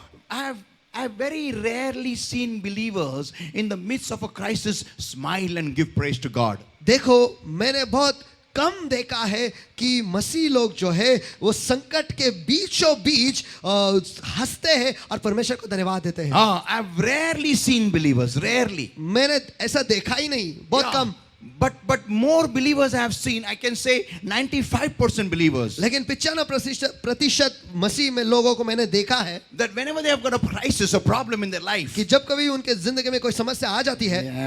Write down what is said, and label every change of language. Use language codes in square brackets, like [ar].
[en] I've very rarely seen believers in the midst of a crisis smile and give praise to God. [hi] देखो मैंने बहुत कम देखा है कि मसीह लोग जो है वो संकट के बीचों बीच हंसते हैं और परमेश्वर को धन्यवाद देते हैं। [en] I've rarely seen believers, rarely. [hi] मैंने ऐसा देखा ही नहीं, बहुत Yeah. Come. [en] But more believers I have seen, I can say 95% believers, [hi] लेकिन 95% मसीह में लोगों को मैंने देखा है [en] that whenever they have got a crisis, a problem in their life, [hi] कि जब कभी उनके जिंदगी में कोई समस्या आ जाती है,